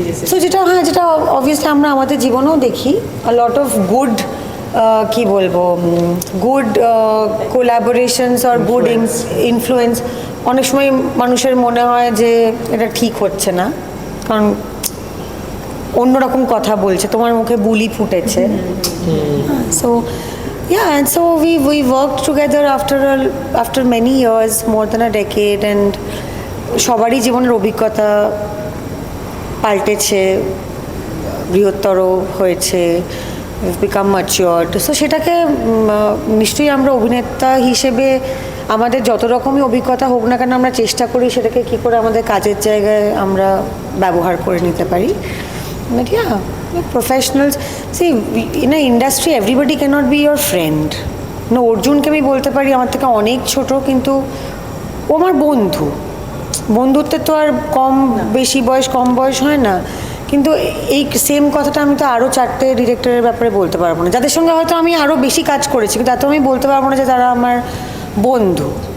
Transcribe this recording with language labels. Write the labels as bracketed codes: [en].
[bn] So যেটা obviously আমরা আমাদের জীবনেও দেখি [en] a lot of good [bn] কি বলবো [en] good collaborations [bn] আর [en] Good influence. [bn] অনেক সময় মানুষের মনে হয় যে এটা ঠিক হচ্ছে না, কারণ অন্যরকম কথা বলছে, তোমার মুখে বুলি ফুটেছে। [en] so yeah, and so we worked together after many years, more than a decade, and [bn] সবারই জীবনের অভিজ্ঞতা পাল্টেছে, বৃহত্তর হয়েছে, [en] Become matured. [bn] সো সেটাকে নিশ্চয়ই আমরা অভিনেতা হিসেবে আমাদের যত রকমই অভিজ্ঞতা হোক না কেন আমরা চেষ্টা করি সেটাকে কী করে আমাদের কাজের জায়গায় আমরা ব্যবহার করে নিতে পারি। [en] But yeah, we're professionals. See, in an industry, everybody cannot be your friend. [bn] No, অর্জুনকে আমি বলতে পারি আমার থেকে অনেক ছোট, কিন্তু ও আমার বন্ধু। বন্ধুত্বের তো আর কম বয়স হয় না। কিন্তু এই সেম কথাটা আমি তো আরও 4টে ডিরেক্টরের ব্যাপারে বলতে পারবো না, যাদের সঙ্গে হয়তো আমি আরও বেশি কাজ করেছি, কিন্তু তাতেও আমি বলতে পারবো না যে তারা আমার বন্ধু।